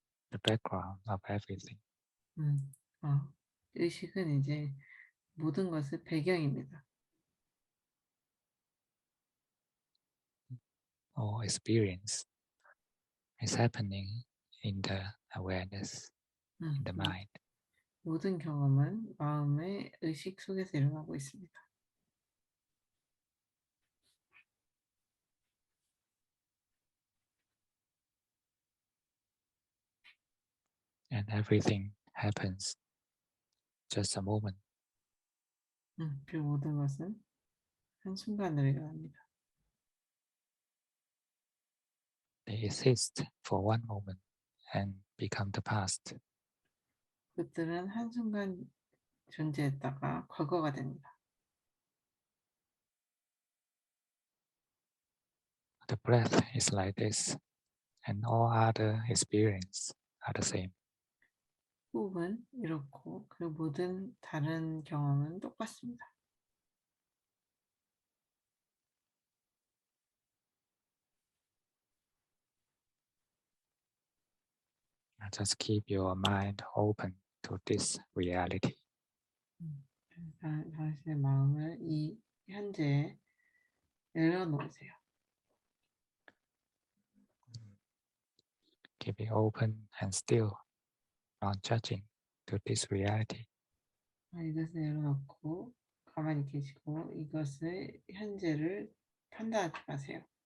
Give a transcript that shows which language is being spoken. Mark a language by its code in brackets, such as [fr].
[en] The background of everything. [ko] 의식은 이제 모든 것의 배경입니다. [en] All experience is happening in the awareness, in the mind. [ko] 모든 경험은 마음의 의식 속에서 일어나고 있습니다. [en] And everything happens just a moment. [ko] 그 모든 것은 한순간으로 일어납니다. [en] They exist for one moment and become the past. [ko] 그들은 한순간 존재했다가 과거가 됩니다. [en] the breath is like this, and all other experience are the same. [ko] 호흡은 이렇고 그 모든 다른 경험은 똑같습니다. [en] Just keep your mind open to this reality. [ko] 당신의 마음을 이 현재에 내려놓으세요. [en] Keep it open and still, not judging to this reality. [ko] 이것을 내려놓고 가만히 계시고 이것을 현재를 판단하지 마세요.